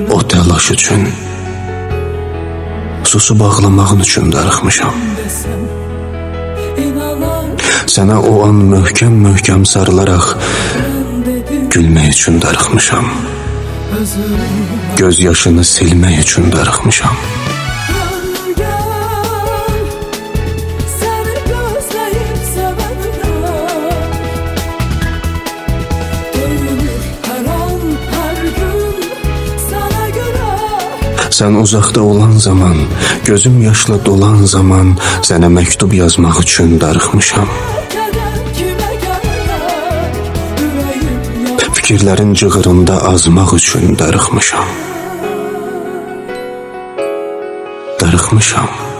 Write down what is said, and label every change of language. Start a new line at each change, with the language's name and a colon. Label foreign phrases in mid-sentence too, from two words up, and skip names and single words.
Azerbaijani: o təlaş üçün, susub ağlamağın üçün darıxmışam.
Turkish: desem inanar.
Azerbaijani: Sənə o an möhkəm sarılaraq
Turkish: Ben dedim
Azerbaijani: gülmək üçün darıxmışam. özüm. Göz yaşını silmək üçün darıxmışam.
Turkish: Gel, seni gözleyip sevenler dönür her an her gün sana göre.
Azerbaijani: Sən uzaqda olan zaman, gözüm yaşla dolan zaman sənə məktub yazmaq üçün darıxmışam.
Turkish: Keder kime gelir, yüreğim yanar.
Azerbaijani: Fikirlərin cığırında azmaq üçün darıxmışam. Darıxmışam.